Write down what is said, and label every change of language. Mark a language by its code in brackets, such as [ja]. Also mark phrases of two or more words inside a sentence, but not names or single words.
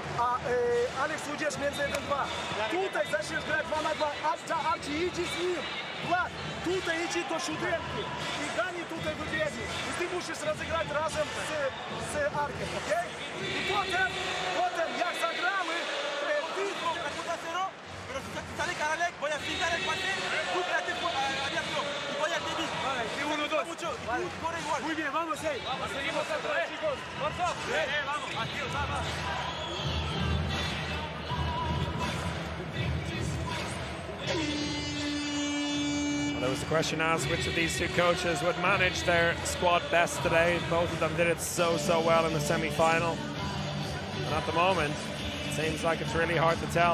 [pl] Alex, udziesz między 1-2. Tutaj zaczniesz grać 2 na 2, a ci idzie z nim. Влад, tutaj idź do siódemki i Gani tutaj wybiegnie. I ty musisz rozegrać razem z Arkiem, okej? I potem jak zagramy, [es] Pero si sale Karalek, voy a fijar el pase, tú quédate abierto y voy a David. Vale, y uno, dos. Mucho, vale. Corre igual. Muy bien, vamos ahí. Vamos, seguimos atrás, chicos. Vamos, vamos, aquí, vamos. [en] Well, there was a question asked which of these two coaches would manage their squad best today. Both of them did it so well in the semi-final. And at the moment, it seems like it's really hard to tell.